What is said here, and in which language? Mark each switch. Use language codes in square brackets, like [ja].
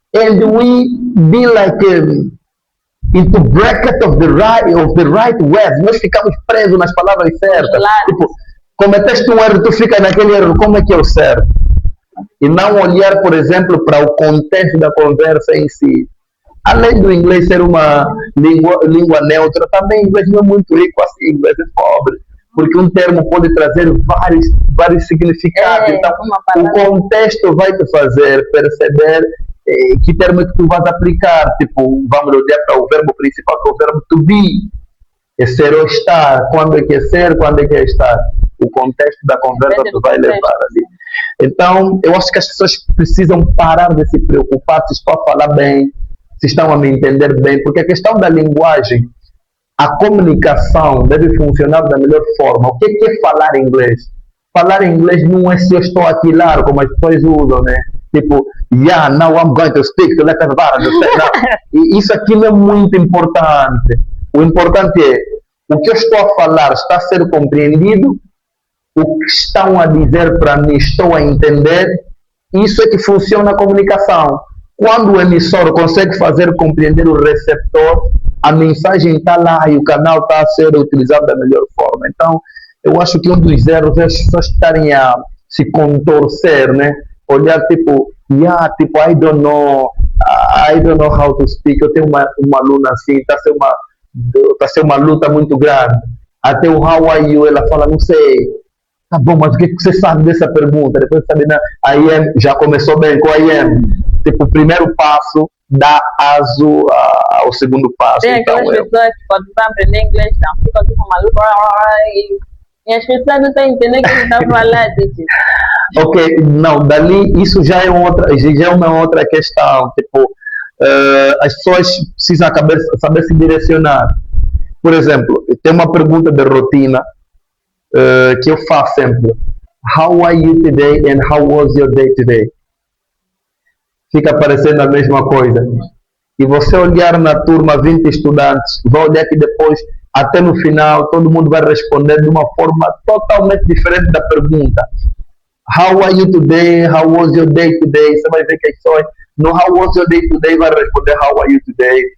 [en] And we be like into bracket of the right words. [pt] Nós ficamos presos nas palavras certas. Claro. Tipo, cometeste um erro, tu fica naquele erro, como é que é o certo? E não olhar, por exemplo, para o contexto da conversa em si. Além do inglês ser uma língua neutra, também o inglês não é muito rico assim, o inglês é pobre. Porque um termo pode trazer vários significados. Então, o contexto vai te fazer perceber que termo é que tu vais aplicar. Tipo, vamos olhar para o verbo principal, que é o verbo to be. É ser ou estar. Quando é que é ser, quando é que é estar. O contexto da conversa tu vai levar ali. Então, eu acho que as pessoas precisam parar de se preocupar se estou a falar bem, se estão a me entender bem, porque a questão da linguagem, a comunicação deve funcionar da melhor forma. O que é falar inglês? Falar inglês não é se eu estou aqui lá, como as pessoas usam, né? Tipo, [en] yeah, now I'm going to speak to letters bars. [pt] E isso aqui não é muito importante. O importante é, o que eu estou a falar está a ser compreendido? O que estão a dizer para mim, estou a entender? Isso é que funciona a comunicação. Quando o emissor consegue fazer compreender o receptor, a mensagem está lá e o canal está a ser utilizado da melhor forma. Então, eu acho que um dos erros é as pessoas estarem a se contorcer, né? Olhar tipo, tipo, [en] I don't know how to speak. [pt] Eu tenho uma aluna assim, está a ser uma luta muito grande. Até o [en] how are you, [pt] ela fala, não sei. Tá bom, mas o que você sabe dessa pergunta? Depois sabe, né? [en] I am, [pt] já começou bem com I am. Tipo, o primeiro passo dá aso ao segundo passo. Tem aquelas pessoas que quando estão aprendendo inglês, não, ficam tipo maluco, e as pessoas não estão entendendo o que você está falando. Ok, não, dali isso já é uma outra questão. Tipo, as pessoas precisam saber se direcionar. Por exemplo, tem uma pergunta de rotina que eu faço sempre. [en] How are you today and how was your day today? [pt] Fica parecendo a mesma coisa. E você olhar na turma 20 estudantes, vai olhar que depois, até no final, todo mundo vai responder de uma forma totalmente diferente da pergunta. [en] How are you today? How was your day today? [pt] Você vai ver que as pessoas no [en] how was your day today [pt] vai responder [en] how are you today.